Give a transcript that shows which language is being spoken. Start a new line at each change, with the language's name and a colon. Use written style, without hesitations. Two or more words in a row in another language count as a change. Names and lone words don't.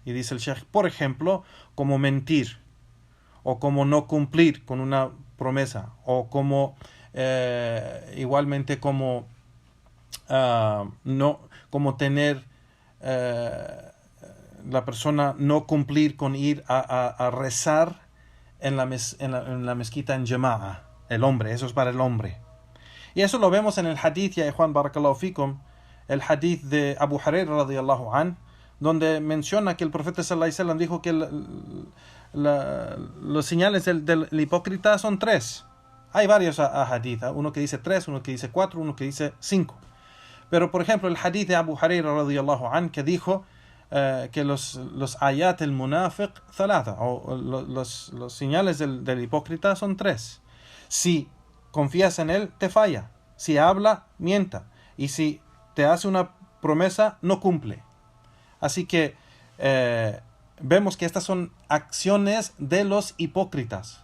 Spanish: Y dice el Sheikh, por ejemplo, como mentir, o como no cumplir con una promesa, o como igualmente como no, como tener la persona no cumplir con ir a rezar en la mezquita en Jama'a, el hombre, eso es para el hombre. Y eso lo vemos en el hadith, ya Juan
Arabic: بارك الله فيكم,
Spanish: el hadith de Abu Hurairah
Arabic: رضي الله عن,
Spanish: donde menciona que el profeta
Arabic: صلى الله عليه وسلم
Spanish: dijo que los señales del hipócrita son 3. Hay varios hadith, uno que dice 3, uno que dice 4, uno que dice 5. Pero por ejemplo el hadith de Abu Hurairah
Arabic: رضي الله عن,
Spanish: que dijo que los
Arabic: آيات المنافق ثلاثة,
Spanish: o los señales del hipócrita son 3. Si confías en él, te falla. Si habla, mienta. Y si te hace una promesa, no cumple. Así que vemos que estas son acciones de los hipócritas.